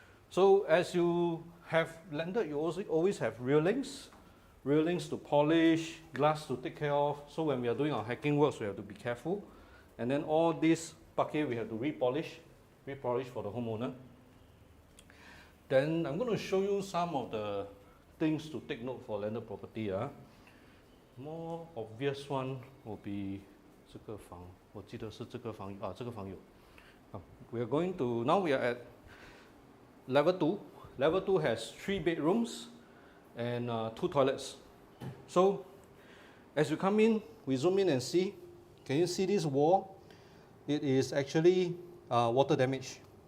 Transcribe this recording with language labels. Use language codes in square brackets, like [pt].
[en] So as you have landed, you also always have railings to polish, glass to take care of. So when we are doing our hacking works, we have to be careful. And then all this bucket we have to repolish for the homeowner. Then I'm going to show you some of the things to take note for landed property. More obvious one will be [zh] 这个房，我记得是这个房啊，这个房有。 [en] We are going to, now we are at level 2. Level 2 has 3 bedrooms and 2 toilets. So as you come in, we zoom in and see. Can you see this wall? It is actually water damage.